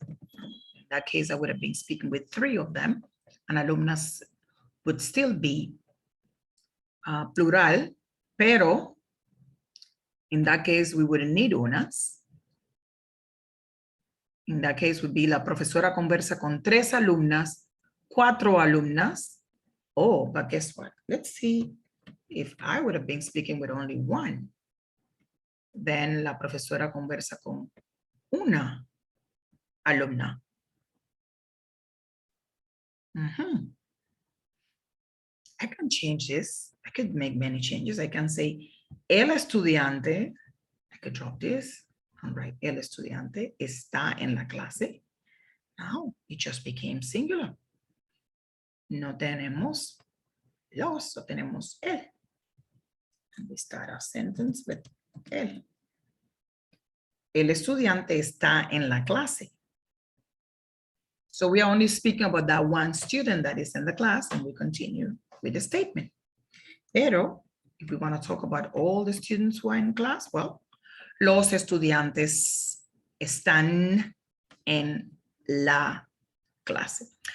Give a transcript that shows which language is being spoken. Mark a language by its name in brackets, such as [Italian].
[English] In that case, I would have been speaking with 3 of them, and alumnas would still be plural, pero in that case, we wouldn't need unas. In that case, would be [Spanish] la profesora conversa con 3 alumnas, 4 alumnas. [English] Oh, but guess what? Let's see if I would have been speaking with only 1. [Spanish] Then la profesora conversa con una alumna. [English] I can change this. I could make many changes. I can say [Spanish] el estudiante. [English] I could drop this and write [Spanish] el estudiante está en la clase. [English] Now it just became singular. [Spanish] No tenemos los, o tenemos el. [English] And we start our sentence with el. [Spanish] El estudiante está en la clase. [English] So we are only speaking about that one student that is in the class, and we continue with the statement. Pero, if we want to talk about all the students who are in class, well, [Spanish] los estudiantes están en la clase.